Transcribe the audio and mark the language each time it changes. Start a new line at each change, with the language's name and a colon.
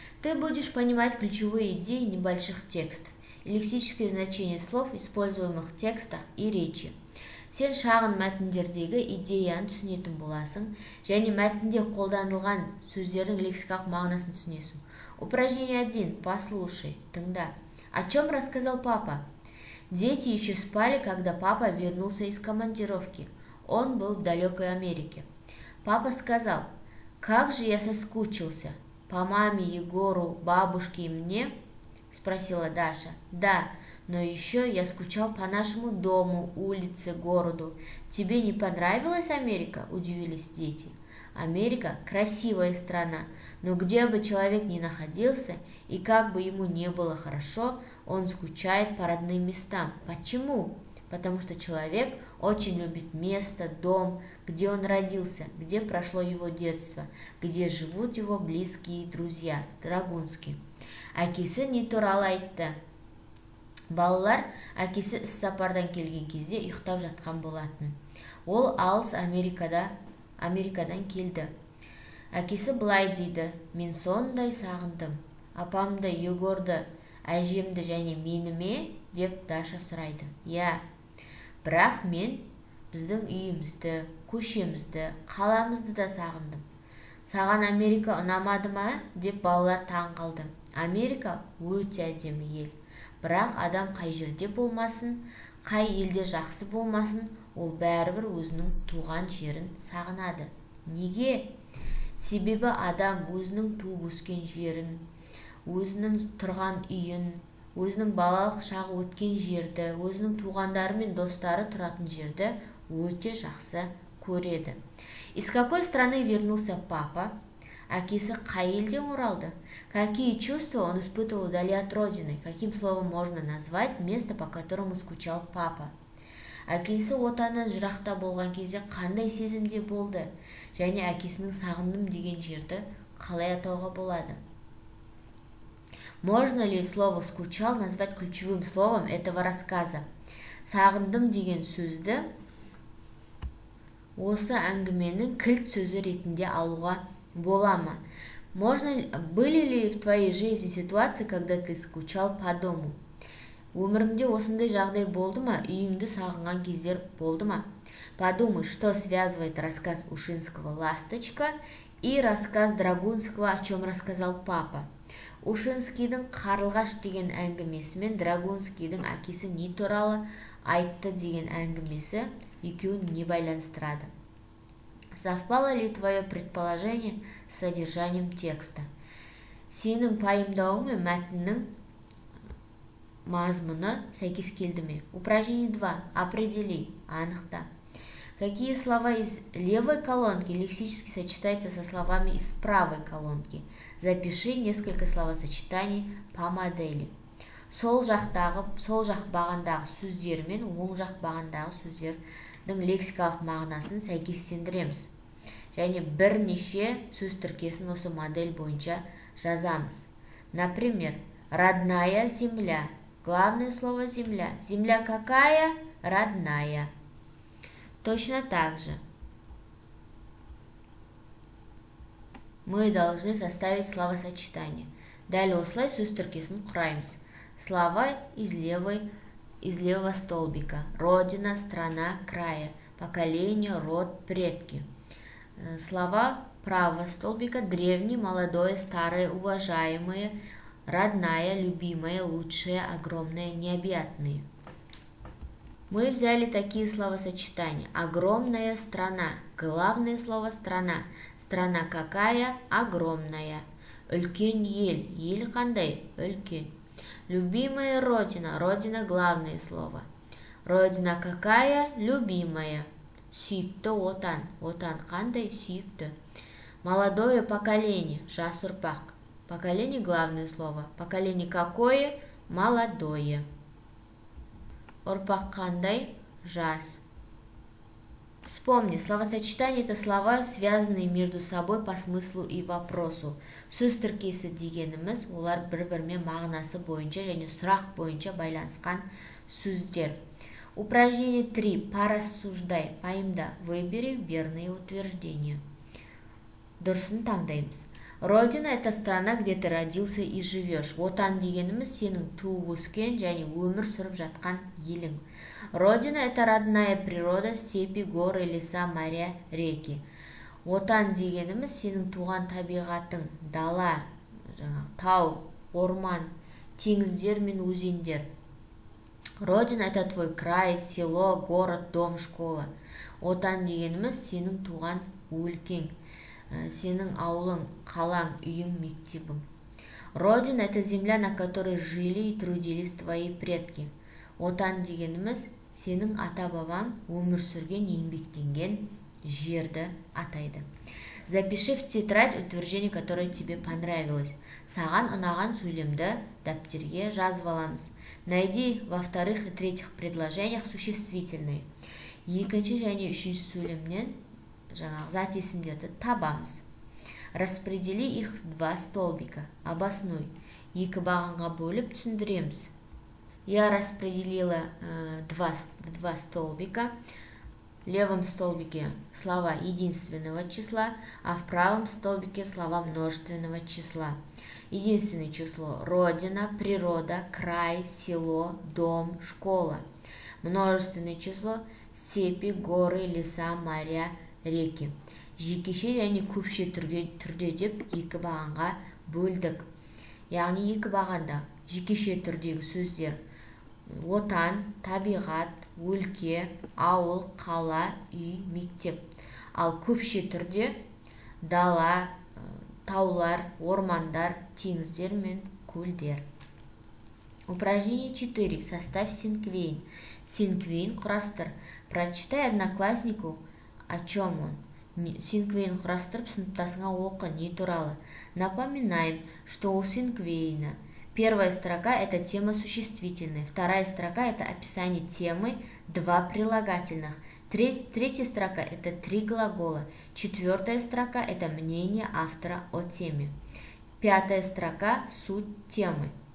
Russian: Ты будешь понимать ключевые идеи небольших текстов и лексическое значение слов, используемых в текстах и речи.
Kazakh: Сен шағын мәтіндердегі идеяны түсінетін боласың, және мәтінде қолданылған сөздердің лексикалық мағынасын түсінесің.
Russian: Упражнение 1. Послушай, тыңда. О чем рассказал папа? Дети еще спали, когда папа вернулся из командировки. Он был в далекой Америке. Папа сказал: «Как же я соскучился! По маме, Егору, бабушке и мне?» — спросила Даша. «Да, но еще я скучал по нашему дому, улице, городу. Тебе не понравилась Америка?» — удивились дети. Америка – красивая страна, но где бы человек ни находился и как бы ему не было хорошо, он скучает по родным местам. Почему? Потому что человек очень любит место, дом, где он родился, где прошло его детство, где живут его близкие друзья.
Kazakh: Драгунский. Әкесі не туралы айтты? Балалар әкесі іссапардан келген кезде ұйықтап жатқан болатын. Ол алыс Америкадан келді. Әкесі былай дейді: «Мен сондай сағындым. Апамды, Егорды, әжемді және мені ме?» деп Даша сұрайды. «Я. Бірақ мен біздің үйімізді, көшемізді, қаламызды да сағындым. Саған Америка ұнамады ма?» деп балалар таң қалды. Америка өте әдемі ел. Бірақ адам қай жерде болмасын, қай елде жақсы болмасын, ол бәрібір өзінің туған жерін сағынады. Неге? Себебі адам өзінің туып өскен жерін, өзінің тұрған үйін, өзінің балалық шағы өткен жерді, өзінің туғандары мен достары тұратын жерді өте жақсы көреді.
Russian: Из какой страны вернулся папа?
Kazakh: Әкесі қай елден оралды?
Russian: Какие чувства он испытывал вдали от родины? Каким словом можно назвать место, по которому скучал папа?
Kazakh: Әкесі отаннан жырақта болған кезде қандай сезімде болды? Және әкесінің сағындым деген жерді қалай атауға болады?
Russian: Можно ли слово «скучал» назвать ключевым словом этого рассказа?
Kazakh: Сағындым деген сөзді осы әңгіменің кілт сөзі ретінде алуға бола ма?
Russian: Были ли в твоей жизни ситуации, когда ты скучал по дому?
Kazakh: Өміріңде осындай жағдай болды ма? Үйіңді сағынған кездер болды ма?
Russian: Подумай, что связывает рассказ Ушинского «Ласточка» и рассказ Драгунского «О чем рассказал папа».
Kazakh: Ушинскийдің «Қарлығаш» деген әңгімесі мен Драгунскийдің «Әкесі не туралы айтты» деген әңгімесі екеуін не байланыстырады?
Russian: Совпало ли твое предположение с содержанием текста?
Kazakh: Сенің пайымдауың мен мәтіннің мазмұны сәйкес келді ме?
Russian: Упражнение 2. Определи. Анықта. Какие слова из левой колонки лексически сочетаются со словами из правой колонки? Запиши несколько словосочетаний по модели.
Kazakh: Сол жақ бағандағы сөздер мен оң жақ бағандағы сөздердің лексикалық мағынасын сәйкестендіреміз. Және бірнеше сөз тіркесін осы модель бойынша жазамыз.
Russian: Например, родная земля. Главное слово земля. Земля какая? Родная. Точно так же мы должны составить словосочетание.
Kazakh: Дәл осылай сөз тіркесін құраймыз.
Russian: Слова из левого столбика. Родина, страна, края. Поколение, род, предки. Слова правого столбика. Древний, молодое, старое, уважаемое, родная, любимая, лучшая, огромная, необъятные. Мы взяли такие словосочетания. Огромная страна. Главное слово страна. Страна какая? Огромная.
Kazakh: Үлкен ел. Ел қандай? Үлкен.
Russian: Любимая родина. Родина главное слово. Родина какая? Любимая.
Kazakh: Сүйікті отан. Отан қандай? Сүйікті.
Russian: Молодое поколение.
Kazakh: Жас ұрпақ.
Russian: Поколение главное слово. Поколение какое? Молодое.
Kazakh: Ұрпақ қандай? Жас.
Russian: Вспомни, словосочетание – это слова, связанные между собой по смыслу и вопросу.
Kazakh: Сөз тіркесі дегеніміз, олар бір-бірімен мағынасы бойынша және сұрақ бойынша байланысқан сөздер.
Russian: Упражнение 3. Порассуждай. Поймда. Выбери верные утверждения.
Kazakh: Дұрысын таңдаймыз.
Russian: Родина – это страна, где ты родился и живешь.
Kazakh: Отан дегеніміз сенің туып өскен және өмір сүріп жатқан елің.
Russian: Родина – это родная природа, степи, горы, леса, моря, реки.
Kazakh: Отан дегеніміз сенің туған табиғатың, дала, тау, орман, теңіздер мен өзендер.
Russian: Родина – это твой край, село, город, дом, школа.
Kazakh: Отан дегеніміз сенің туған өлкең, сенің ауылың, қалаң, үйің, мектебің.
Russian: Родина – это земля, на которой жили и трудились твои предки.
Kazakh: Отан дегеніміз сенің ата-бабаң өмір сүрген, еңбектенген жерді атайды.
Russian: Запиши в тетрадь утверждение, которое тебе понравилось.
Kazakh: Саған ұнаған сөйлемді дәптерге жазып аламыз.
Russian: Найди во вторых и третьих предложениях существительные.
Kazakh: Екінші және үшінші сөйлемнен зат есімдерді табамыз.
Russian: Распредели их в два столбика. Обоснуй.
Kazakh: Екі бағанға бөліп түсіндіреміз.
Russian: Я распределила в два столбика. В левом столбике слова единственного числа, а в правом столбике слова множественного числа. Единственное число – родина, природа, край, село, дом, школа. Множественное число – степи, горы, леса, моря, реки.
Kazakh: Жекеше және көпше түрде деп екі бағанға бөлдік. Яғни екі бағанда жекеше түрдегі сөздер отан, табиғат, өлке, ауыл, қала, үй, мектеп. Ал көпше түрде дала, таулар, ормандар, теңіздер мен көлдер.
Russian: Упражнение 4. Составь синквейн.
Kazakh: Синквейн құрастыр.
Russian: Прочитай однокласснику, о чем он.
Kazakh: Синквейн құрастырып, сыныптасыңа оқы, не туралы.
Russian: Напоминаем, что у синквейна первая строка – это тема существительная, вторая строка – это описание темы, два прилагательных, третья строка – это три глагола, четвертая строка – это мнение автора о теме, пятая строка – суть темы.